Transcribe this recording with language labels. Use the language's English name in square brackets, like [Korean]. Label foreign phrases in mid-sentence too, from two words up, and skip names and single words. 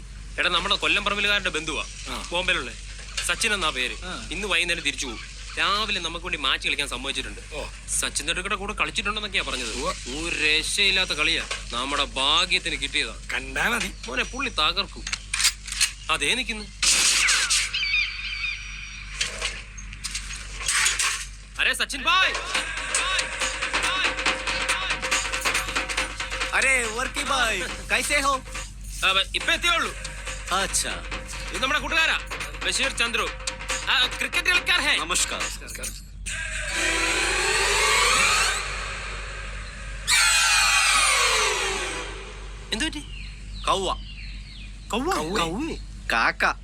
[Malayalam] എടാ നമ്മുടെ കൊല്ലംപറമ്പിലുകാരന്റെ ബന്ധുവാ, ബോംബെയിലുള്ള സച്ചിൻ എന്നാ പേര്. ഇന്ന് വൈകുന്നേരം തിരിച്ചു പോകും. രാവിലെ നമുക്ക് വേണ്ടി മാച്ച് കളിക്കാൻ സമ്മതിച്ചിട്ടുണ്ട്. സച്ചിൻ തെണ്ടുൽക്കറുടെ കൂടെ കളിച്ചിട്ടുണ്ടെന്നൊക്കെയാ പറഞ്ഞത്. ഒരു രക്ഷയില്ലാത്ത കളിയാ, നമ്മുടെ ഭാഗ്യത്തിന് കിട്ടിയതാ. കണ്ടാ മതി മോനെ, പുള്ളി തകർക്കും. അതേ നിക്കുന്നു. [Hindi] अरे सचिन भाई, अरे वर्की भाई कैसे हो? [Malayalam] ഇപ്പൊ എത്തിയുള്ളൂ. [Hindi] अच्छा, [Malayalam] ഇത് നമ്മുടെ കൂട്ടുകാരാ ബഷീർ ചന്ദ്രു, ക്രിക്കറ്റ് കളിക്കാർ ഹേ. [Hindi] नमस्कार. [Malayalam] എന്തു പറ്റി? कौवा കാക്ക.